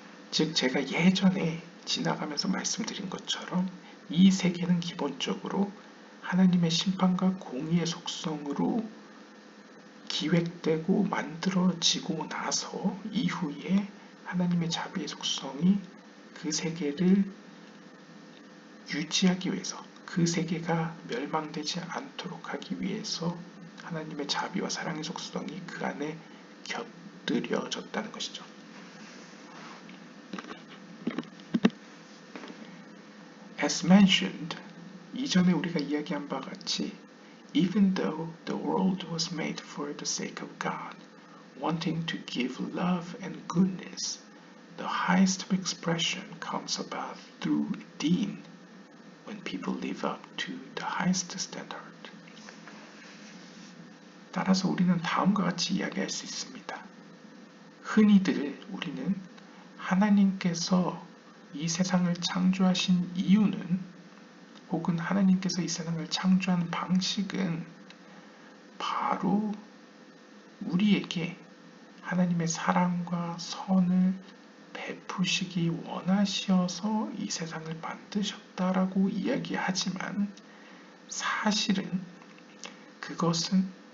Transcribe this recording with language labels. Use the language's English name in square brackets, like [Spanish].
[Korean] 즉 제가 예전에 지나가면서 말씀드린 것처럼 이 세계는 기본적으로 하나님의 심판과 공의의 속성으로 기획되고 만들어지고 나서 이후에 하나님의 자비의 속성이 그 세계를 유지하기 위해서, 그 세계가 멸망되지 않도록 하기 위해서 하나님의 자비와 사랑의 속성이 그 안에 곁들여졌다는 것이죠. [English] As mentioned, [Korean] 이전에 우리가 이야기한 바와 같이 [English] Even though the world was made for the sake of God, wanting to give love and goodness, the highest expression comes about through deen, when people live up to the highest standard. [Korean] 따라서 우리는 다음과 같이 이야기할 수 있습니다. 흔히들 우리는 하나님께서 이 세상을 창조하신 이유는, 혹은 하나님께서 이 세상을 창조한 방식은 바로 우리에게 하나님의 사랑과 선을 베푸시기 원하셔서 이 세상을 만드셨다라고 이야기하지만 사실은 그것은